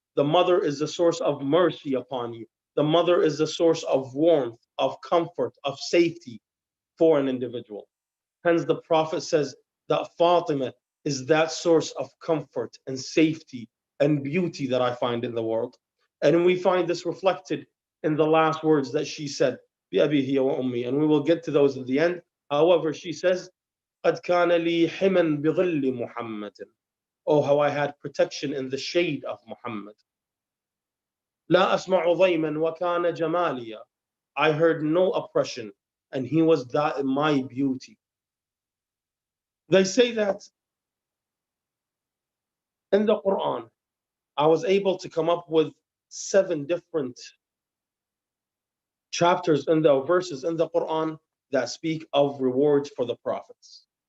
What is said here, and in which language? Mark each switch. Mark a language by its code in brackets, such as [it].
[en] The mother is the source of mercy upon you. The mother is the source of warmth, of comfort, of safety for an individual. Hence the Prophet says that Fatima is that source of comfort and safety and beauty that I find in the world. And we find this reflected in the last words that she said, [ar] بِأَبِيهِ وَأُمِّي, [en] and we will get to those at the end. However, she says, [ar] قَدْ كَانَ لِي حِمًا بِظِلِّ مُحَمَّدٍ. [en] Oh, how I had protection in the shade of Muhammad. [ar] لَا أَسْمَعُ ضَيْمًا وَكَانَ جَمَالِيًا. [en] I heard no oppression, and he was that my beauty. They say that in the Quran, I was able to come up with 7 different chapters in the verses in the Quran that speak of rewards for the prophets.